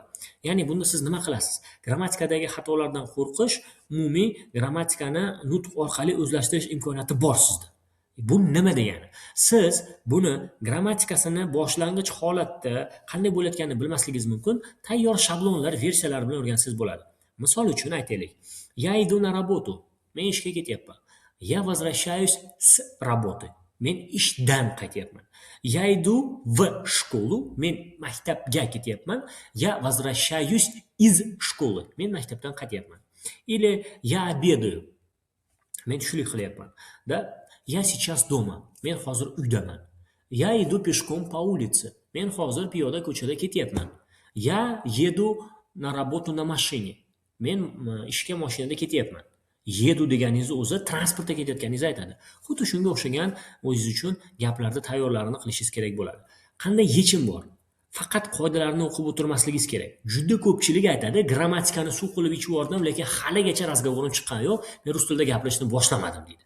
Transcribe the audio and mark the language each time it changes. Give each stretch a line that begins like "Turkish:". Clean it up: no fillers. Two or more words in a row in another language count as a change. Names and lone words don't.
Uzbek: Ya'ni bunda siz nima qilasiz? Grammatikadagi xatolardan qo'rqish, umumiy grammatikani nutq orqali o'zlashtirish imkoniyati bor sizda. Bu nima degani? Siz buni grammatikasini boshlang'ich holatda qanday bo'layotganini bilmasligingiz mumkin. Tayyor shablonlar, versiyalar bilan o'rgansangiz bo'ladi. Misol uchun aytaylik.
Russian: Я иду на работу.
Uzbek: Men ishga ketyapman.
Russian: Я возвращаюсь с работы.
Uzbek: Men ishdan qaytyapman.
Russian: Я иду в школу.
Uzbek: Men maktabga ketyapman.
Russian: Я возвращаюсь из школы.
Uzbek: Men maktabdan qaytyapman.
Russian: Или я обедаю.
Uzbek: Men tushlik qilyapman.
Russian: Я сейчас дома.
Uzbek: Men hozir uydaman.
Russian: Я иду пешком по улице.
Uzbek: Men hozir piyoda ko'chada ketyapman.
Russian: Я еду на работу на машине.
Uzbek: Men ishga mashinada ketyapman. Yedu deganingizni o'zi transportda ketayotganingizni aytadi. Xuddi shunga o'xshagan o'zingiz uchun gaplarda tayyorlarini qilishingiz kerak bo'ladi. Qanday yechim bor? Faqat qoidalarni o'qib o'tirmasligingiz kerak. Juda ko'pchilik aytadi, grammatikani suv qilib ichib yubordim, lekin haligacha razgovorim chiqqani yo'q, men rus tilida gapirishni boshlamadim deydi.